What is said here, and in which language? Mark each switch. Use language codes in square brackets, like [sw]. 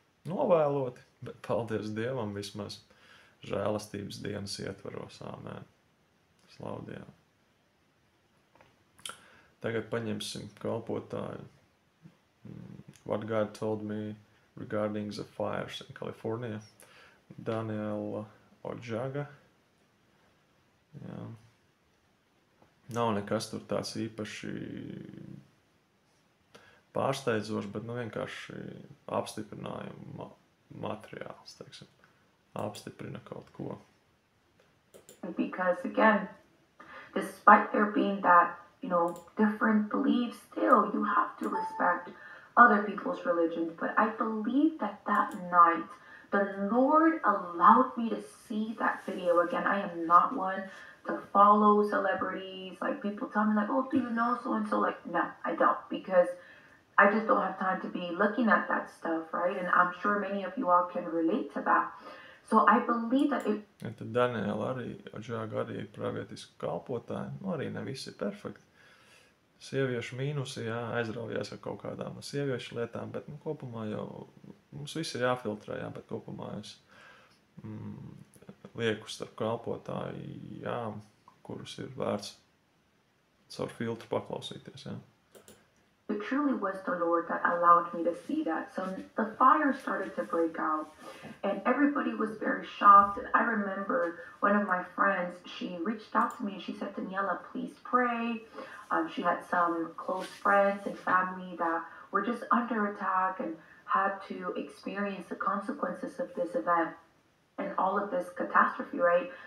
[lv] Novēloti, bet paldies Dievam vismaz žēlastības dienas ietvaros. Āmen. Slavu Dievam. Tagad paņemsim kalpotāju. [en] What God told me regarding the fires in California. Daniela Ojaga. [lv] Jā. Nav nekas tur tāds īpaši pārsteidzošs, bet vienkārši apstiprinājuma materiāls, teiksim. Apstiprina kaut ko. [en] Because again, despite there being that, different beliefs, still you have to respect other people's religions. But I believe that night, the Lord allowed me to see that video. Again, I am not one to follow celebrities. Like, people tell me, like, oh, do you know so-and-so? Like, no, I don't, because I just don't have time to be looking at that stuff, right? And I'm sure many of you all can relate to that. So I believe that it... [lv] Ja tad Daniela arī, Džāga arī ir pravietiski kalpotāji, arī ne visi ir perfekti. Sieviešu mīnusi, jā, aizraujās ar kaut kādām sieviešu lietām, bet kopumā jau mums viss ir jāfiltrē, jā, bet kopumā es lieku starp kalpotāji, jā, kurus ir vērts caur filtru paklausīties, jā. [en] It truly was the Lord that allowed me to see that. So the fire started to break out, and everybody was very shocked. And I remember one of my friends, she reached out to me and she said, Daniela, please pray. She had some close friends and family that were just under attack and had to experience the consequences of this event and all of this catastrophe, right?